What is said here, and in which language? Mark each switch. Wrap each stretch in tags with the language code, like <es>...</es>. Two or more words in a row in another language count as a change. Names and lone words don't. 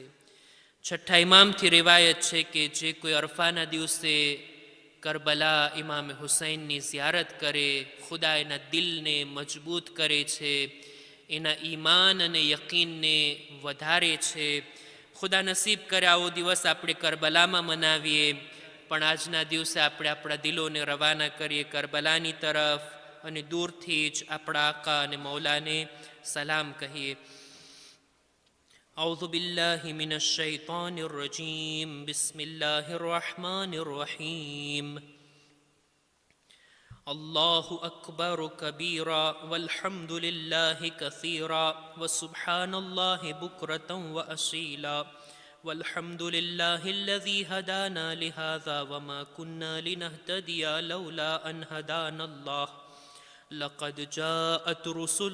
<gu>છઠ્ઠા ઇમામથી રિવાયત છે કે જે કોઈ અરફાના દિવસે કરબલા ઇમામે હુસૈનની ઝિયારત કરે, ખુદા એના દિલને મજબૂત કરે છે, એના ઈમાન અને યકીનને વધારે છે. ખુદા નસીબ કરે આવો દિવસ આપણે કરબલામાં મનાવીએ, પણ આજના દિવસે આપણે આપણા દિલોને રવાના કરીએ કરબલાની તરફ અને દૂરથી જ આપણા આકા અને મૌલાને સલામ કહીએ.</gu> <ar>أعوذ بالله من الشيطان الرجيم بسم الله الرحمن الرحيم الله أكبر كبيرا والحمد لله كثيرا وسبحان الله بكرة وأصيلا والحمد لله الذي هدانا لهذا وما كنا لنهتدي لولا أن هدانا الله لقد جاءت رسل</ar>